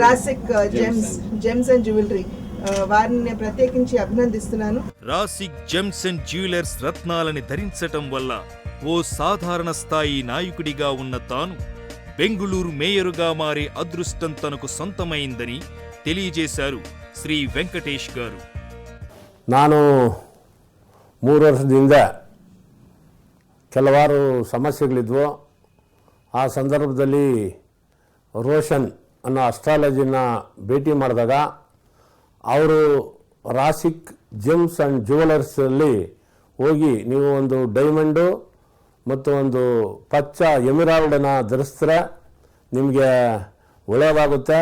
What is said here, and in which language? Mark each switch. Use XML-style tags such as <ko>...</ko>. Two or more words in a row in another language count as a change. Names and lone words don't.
<te>రాసిక్ జెమ్స్ అండ్ జ్యువెలరీ వారిని నేను ప్రత్యేకించి అభినందిస్తున్నాను. రాసిక్ జెమ్స్ అండ్ జ్యువెలర్స్ రత్నాలని ధరించటం వల్ల ఓ సాధారణ స్థాయి నాయకుడిగా ఉన్న తాను బెంగుళూరు మేయరుగా మారే అదృష్టం తనకు సొంతమైందని తెలియజేశారు శ్రీ వెంకటేష్ గారు.</te> <kn>ನಾನು 3 ವರ್ಷದಿಂದ ಕೆಲವಾರು ಸಮಸ್ಯೆಗಳಿದ್ವು. ಆ ಸಂದರ್ಭದಲ್ಲಿ ರೋಷನ್ ಅನ್ನೋ ಅಸ್ಟ್ರಾಲಜಿನ ಭೇಟಿ ಮಾಡಿದಾಗ ಅವರು ರಾಸಿಕ್ ಜೆಮ್ಸ್ ಆ್ಯಂಡ್ ಜ್ಯುವೆಲರ್ಸಲ್ಲಿ ಹೋಗಿ ನೀವು ಒಂದು ಡೈಮಂಡು ಮತ್ತು ಒಂದು ಪಚ್ಚ ಎಮಿರಾಲ್ಡನ್ನು ಧರಿಸಿದ್ರೆ ನಿಮಗೆ ಒಳ್ಳೆಯದಾಗುತ್ತೆ.</kn>